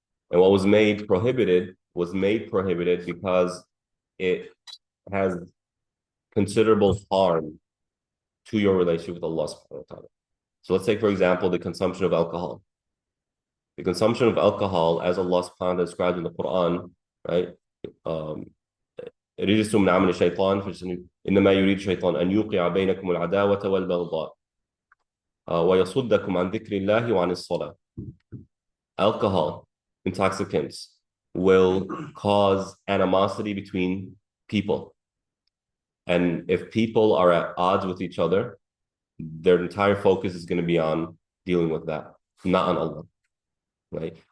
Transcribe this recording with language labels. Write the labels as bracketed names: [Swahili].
[English] And what was made prohibited because it has considerable harm to your relationship with Allah subhanahu wa ta'ala. So let's take, for example, the consumption of alcohol. The consumption of alcohol, as Allah subhanahu wa ta'ala describes in the Quran, right? [Arabic] رجس من عمل الشيطان إنما يريد الشيطان أن يوقع بينكم العداوة والبغضاء ويصدكم عن ذكر الله وعن الصلاة. [English] Alcohol, intoxicants, will cause animosity between people. And if people are at odds with each other, their entire focus is going to be on dealing with that, not on Allah, right?